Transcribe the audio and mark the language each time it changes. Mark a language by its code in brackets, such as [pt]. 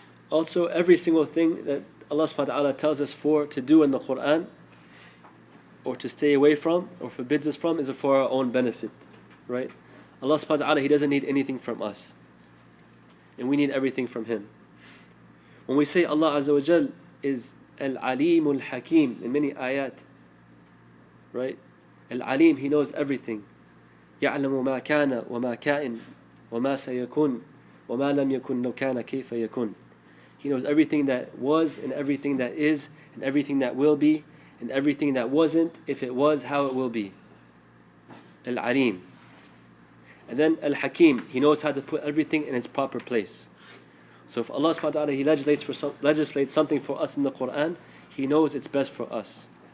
[en] Also, every single thing that Allah subhanahu wa ta'ala tells us to do in the Quran, or to stay away from, or forbids us from, is for our own benefit, right? Allah subhanahu wa ta'ala, He doesn't need anything from us, and we need everything from Him. When we say Allah Azza wa Jal is Al-Alim Al-Hakim in many ayat, right? Al-Alim, He knows everything. [ar] يعلم ما كان وما كائن وما سيكون وما لم يكن لو كان كيف يكون. [en] He knows everything that was, and everything that is, and everything that will be, and everything that wasn't, if it was, how it will be. Al-Alim. And then Al-Hakim, He knows how to put everything in its proper place. So if Allah subhanahu wa ta'ala, He legislates something for us in the Quran, He knows it's best for us.